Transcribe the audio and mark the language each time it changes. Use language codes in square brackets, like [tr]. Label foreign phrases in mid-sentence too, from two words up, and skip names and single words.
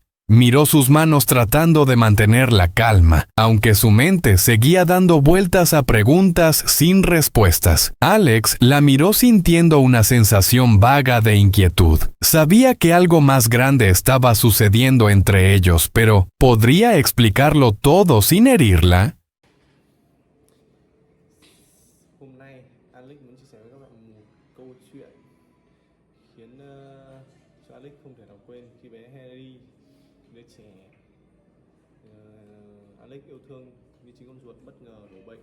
[es] Miró sus manos tratando de mantener la calma, aunque su mente seguía dando vueltas a preguntas sin respuestas. Alex la miró sintiendo una sensación vaga de inquietud. Sabía que algo más grande estaba sucediendo entre ellos, pero ¿podría explicarlo todo sin herirla? [vi] Hôm nay Alex muốn chia sẻ với các bạn một câu chuyện khiến cho Alex không thể nào quên khi bé Harry, đứa trẻ Alex yêu thương như chính con ruột bất ngờ đổ bệnh.